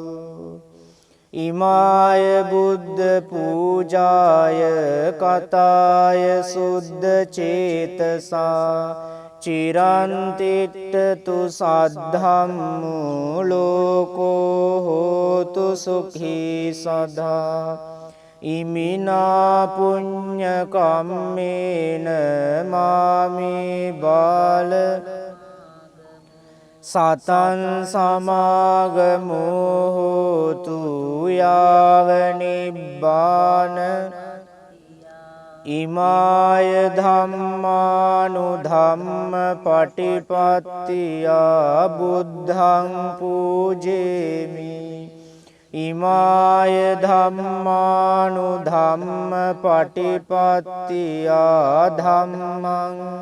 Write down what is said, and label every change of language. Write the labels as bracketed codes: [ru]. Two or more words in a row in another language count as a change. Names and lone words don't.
[pi] ඉමාය බුද්ධ පූජාය කතාය සුද්ධ චේතසා චිරන්තිට්ඨතු සද්ධම්මු ලෝකෝ හෝතු සුඛී සදා ඉමිනා පුඤ්ඤ කම්මේන මාමේ බාල සතං සමාගමෝ හෝතු යාව නිබ්බාන ඉමාය ධම්මානුධම්ම පටිපත්තියා බුද්ධං පූජේමි ඉමාය ධම්මානුධම්ම පටිපත්තියා ධම්මං